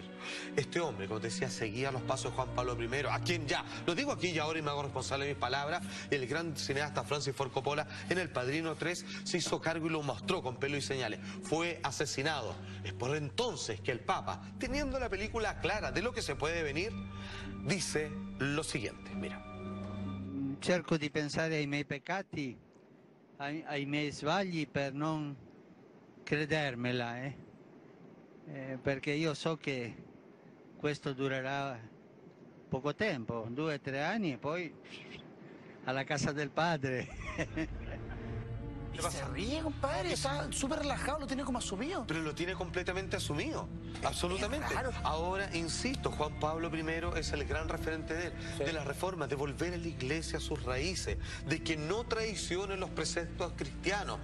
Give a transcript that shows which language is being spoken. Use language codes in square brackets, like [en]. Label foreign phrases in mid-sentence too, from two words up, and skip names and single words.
[es] Este hombre, como te decía, seguía los pasos de Juan Pablo I, a quien ya, lo digo aquí y ahora y me hago responsable de mis palabras, el gran cineasta Francis Ford Coppola en El Padrino 3 se hizo cargo y lo mostró con pelo y señales. Fue asesinado. Es por entonces que el Papa, teniendo la película clara de lo que se puede venir, dice lo siguiente, mira. [it] Cerco di pensare ai miei peccati, ai miei sbagli per non credermela, perché io so che questo durerà poco tempo, 2 o 3 anni e poi alla casa del padre. [es] Y se ríe, compadre, está súper relajado, lo tiene como asumido. Pero lo tiene completamente asumido, absolutamente. Ahora, insisto, Juan Pablo I es el gran referente de él, de las reformas, de volver a la iglesia a sus raíces, de que no traicione los preceptos cristianos.